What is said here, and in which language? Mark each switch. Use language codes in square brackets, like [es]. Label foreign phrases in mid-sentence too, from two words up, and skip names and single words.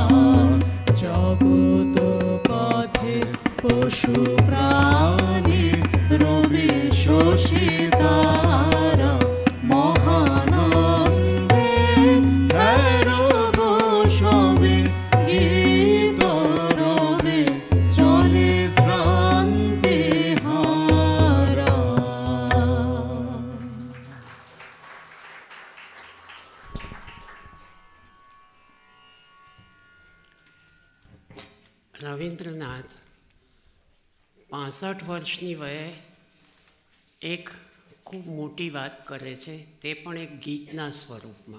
[bn] জগৎ পথে পশু প্রাণী রবি শশী তারা মহানন্দে হের গো সবে গীত রবে চলে শ্রান্তি হারা। [gu] રવિન્દ્રનાથ 65 વર્ષની વયે એક ખૂબ મોટી વાત કરે છે, તે પણ એક ગીતના સ્વરૂપમાં.